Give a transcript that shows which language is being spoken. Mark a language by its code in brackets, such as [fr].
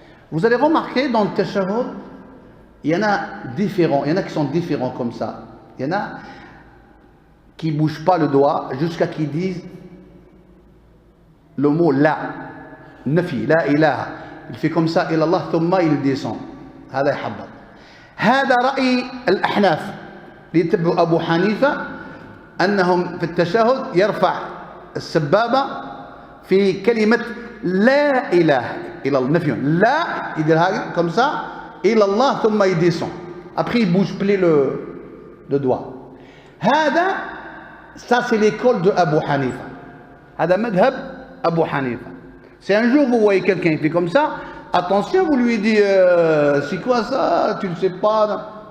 [fr] Vous allez remarquer dans le tashahhud, il y en a différents, il y en a qui sont différents comme ça. Il y en a qui ne bougent pas le doigt jusqu'à qu'ils disent le mot la, nafi, la ilaha. Il fait comme ça, ilallah, thumma il descend. [ar] هذا يحبط. هذا رأي الأحناف اللي يتبعوا أبو حنيفة أنهم في التشهد يرفع السبابة في كلمة لا إله إلا الله نفي لا يدير هكذا [fr] comme ça [ar] إلى الله ثم يديسون [fr] après il bouge plus le doigt. هذا ça c'est l'école de Abu Hanifa. [ar] هذا مذهب Abu Hanifa. [fr] Si un jour vous voyez quelqu'un qui fait comme ça, attention, vous lui dites c'est quoi ça, tu ne sais pas.